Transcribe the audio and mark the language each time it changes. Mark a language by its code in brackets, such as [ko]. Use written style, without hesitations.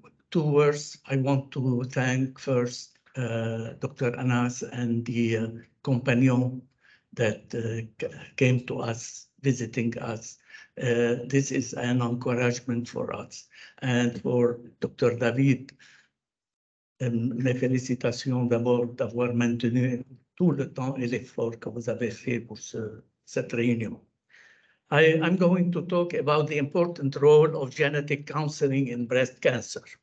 [en] Two words. I want to thank first Dr. Anas and the companion that came to us, visiting us. This is an encouragement for us. And for Dr. [fr] David, mes félicitations d'abord d'avoir maintenu tout le temps et l'effort que vous avez fait pour cette réunion. [en] I'm going to talk about the important role of genetic counseling in breast cancer.